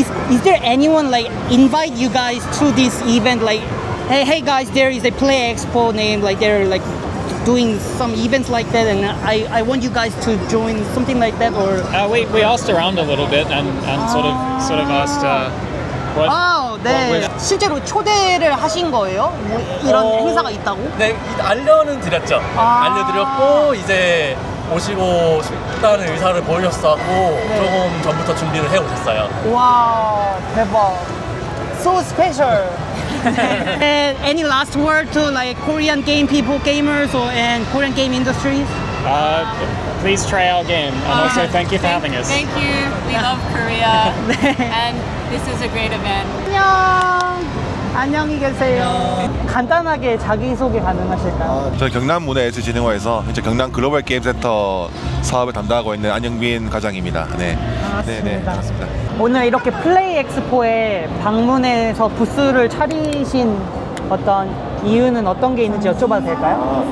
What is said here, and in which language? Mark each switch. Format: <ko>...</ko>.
<en>Is there anyone like invite you guys to this event? Like, hey guys, there is a Play Expo name. Like they're like doing some events like that, and I want you guys to join something like that, or We asked around a little bit and sort of asked what.</en> <ko>네. 실제로 초대를 하신 거예요? 뭐 이런 행사가 있다고? 네, 알려는 드렸죠. 알려드렸고 이제 오시고 싶다는 의사를 보이셨었고 조금 전부터 준비를 해오셨어요. 와, 대박.</ko> <en>So special. And any last word to like Korean game people, gamers, or and Korean game industries? Please try our game, and also thank you for having us. Thank you. We love Korea, and this is a great event.</en> <ko>안녕. 안녕히 계세요. 간단하게 자기소개 가능하실까요? 저는 경남문화예술진흥원에서 이제 경남 글로벌 게임센터 사업을 담당하고 있는 안영빈 과장입니다. 네. 반갑습니다. 반갑습니다. 오늘 이렇게 플레이 엑스포에 방문해서 부스를 차리신 어떤 이유는 어떤 게 있는지 여쭤봐도 될까요?</ko>